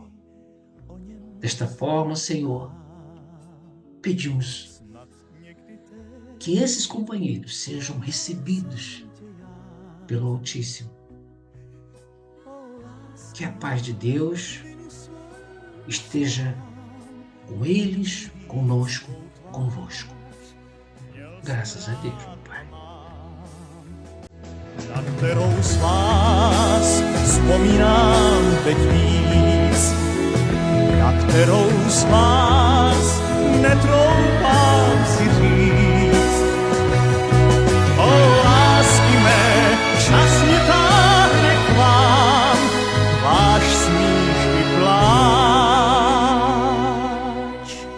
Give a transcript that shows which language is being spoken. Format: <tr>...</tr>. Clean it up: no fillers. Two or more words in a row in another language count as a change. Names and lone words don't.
<pt>Desta forma, Senhor, pedimos que esses companheiros sejam recebidos pelo Altíssimo. Que a paz de Deus esteja com eles, conosco, convosco. Graças a Deus, meu Pai.</pt> <cs>Na kterou z vás vzpomínám teď víc, na kterou z vás netroufám si říct. O lásky mé, čas mě táhne k vám, váš smích i pláč.</cs>